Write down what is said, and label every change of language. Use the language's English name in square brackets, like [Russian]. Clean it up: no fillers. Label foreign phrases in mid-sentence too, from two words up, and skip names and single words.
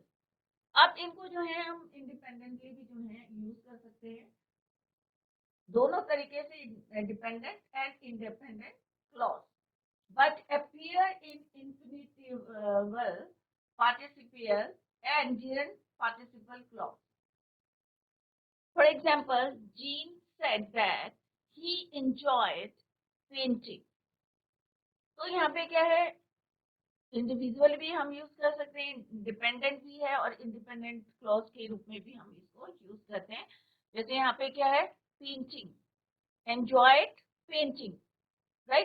[Hindi] अब इनको जो है हम इंडिपेंडेंटली भी जो है यूज कर सकते हैं, दोनों तरीके से, [English] dependent and independent clause. But appear in infinitival, participial and gerund participle clause. For example, Jean said that he enjoyed painting. [Hindi] तो यहाँ पे क्या है? इंडिविजुअल भी हम यूज कर सकते हैं, डिपेंडेंट भी है, और [English] independent clause [Hindi] के रूप में भी हम इसको यूज करते हैं। जैसे यहाँ पे क्या है? [English] painting, enjoyed painting, right?